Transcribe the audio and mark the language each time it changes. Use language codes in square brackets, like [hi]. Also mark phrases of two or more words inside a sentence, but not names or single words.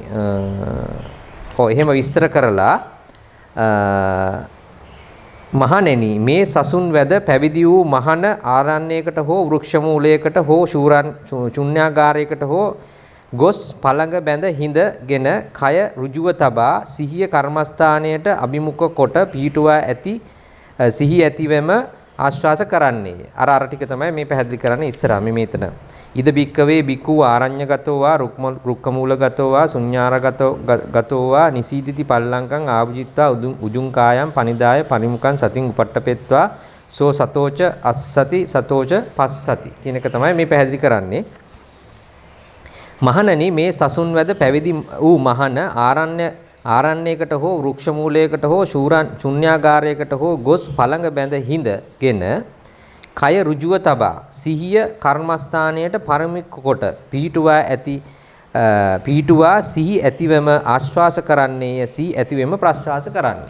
[si] එහෙම විස්තර කරලා මහණෙනි මේ සසුන් වැද පැවිදි වූ මහණ ආරණ්‍යයකට හෝ වෘක්ෂ මූලයකට හෝ ශුන්‍යාගාරයකට හෝ ගොස් පළඟ බැඳ හිඳගෙන කය ඍජුව තබා සිහිය කර්මස්ථානයට අභිමුඛ කොට පීඨුවා ඇති සිහි ඇතිවෙම ආශ්වාස කරන්නේ. අර ටික තමයි මේ පැහැදිලි කරන්නේ ඉස්සරහා මේ මෙතන. [pi] ඉද බික්කවේ බිකු ආරඤ්‍යගතෝ වා රුක්කමූලගතෝ වා ශුඤ්ඤාරගතෝ වා නිසීදිති පල්ලංකං ආභුජිත්වා උජුං කායං පනිදාය පරිමුඛං සතින් උපට්ඨපෙත්වා සෝ සතෝච අස්සති සතෝච පස්සති [si] කියන එක තමයි මේ පැහැදිලි කරන්නේ. මහණනි මේ සසුන් වැද පැවිදි වූ මහණ ආරණ්‍යයකට හෝ වෘක්ෂ මූලයකට හෝ ශුන්‍යාගාරයකට හෝ ගොස් පළඟ බැඳ හිඳගෙන කය ඍජුව තබා සිහිය කර්මස්ථානයට පරිමුඛ කොට පීඨුවා සිහි ඇතිවම ආශ්වාස කරන්නේය සිහි ඇතිවම ප්‍රශ්වාස කරන්නේ.